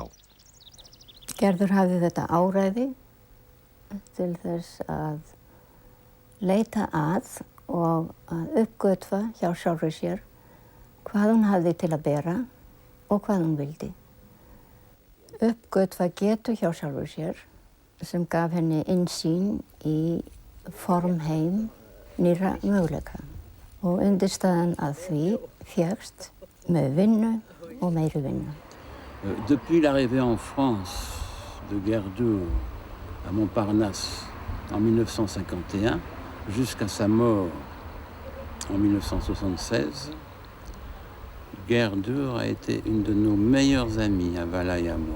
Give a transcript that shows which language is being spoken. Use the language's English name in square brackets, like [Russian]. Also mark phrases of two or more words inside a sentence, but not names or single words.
[Icelandic] Gerður hafði þetta áræði til þess að leita að og að uppgötva hjá sjálfri sér hvað hún hafði til að bera og hvað hún vildi. Uppgötva getu hjá sjálfur sér sem gaf henni innsýn í formheim nýrra möguleika og undirstaðan að því fékkst með vinnu og meiri vinnu. [French] Depuis l'arrivée en France de Gerdur à Montparnasse en 1951 jusqu'à sa mort en 1976, Gerdur a été une de nos meilleures amies à Vala et à moi.